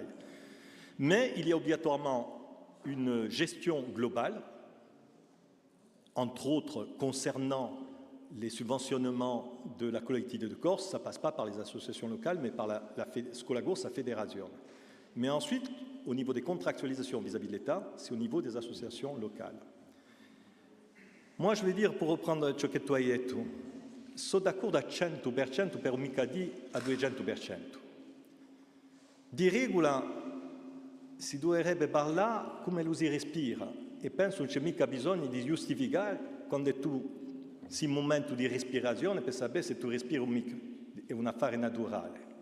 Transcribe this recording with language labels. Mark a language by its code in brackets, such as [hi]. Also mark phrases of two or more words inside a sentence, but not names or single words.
[fr] Mais il y a obligatoirement une gestion globale, entre autres concernant les subventionnements de la collectivité de Corse, ça ne passe pas par les associations locales, mais par la Skolagos à fédération. Mais ensuite, au niveau des contractualisations vis-à-vis de l'État, c'est au niveau des associations locales. Moi, je vais dire, pour reprendre [co] ciò che tu hai detto, sono d'accordo al 100%, per mica di a 200%. Di regola si dovrebbe parlare come lo si respira e penso non c'è mica bisogno di giustificare quando tu sei in un momento di respirazione per sapere se tu respiri o mica, è un affare naturale.